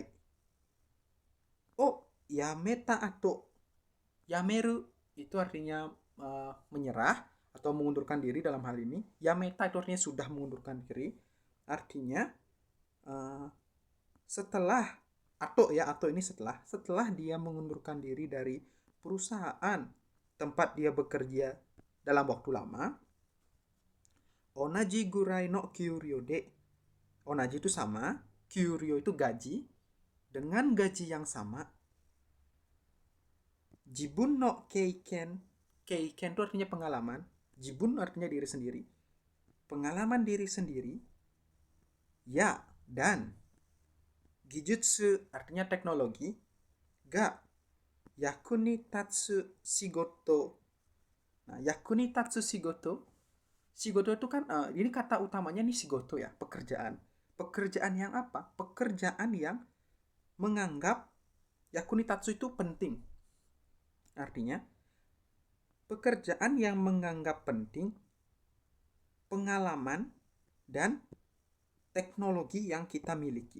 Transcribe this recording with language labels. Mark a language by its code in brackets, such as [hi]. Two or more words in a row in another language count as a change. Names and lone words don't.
[id] Oh, yameta atau yameru itu artinya menyerah atau mengundurkan diri dalam hal ini. Yameta itu artinya sudah mengundurkan diri. Artinya setelah atau ini setelah dia mengundurkan diri dari perusahaan tempat dia bekerja dalam waktu lama. [ja] 同じぐらいの給料で. [id] Onaji itu sama, kyuryo itu gaji. Dengan gaji yang sama, [ja] 自分の経験. [id] Keiken itu artinya pengalaman. Jibun artinya diri sendiri. Pengalaman diri sendiri. Ya, dan gijutsu artinya teknologi. [ja] が役に立つ仕事. Nah, 役に立つ仕事. [id] Shigoto itu kan ini kata utamanya nih shigoto ya, pekerjaan. Pekerjaan yang apa? Pekerjaan yang menganggap yakunitatsu itu penting. Artinya, pekerjaan yang menganggap penting pengalaman dan teknologi yang kita miliki.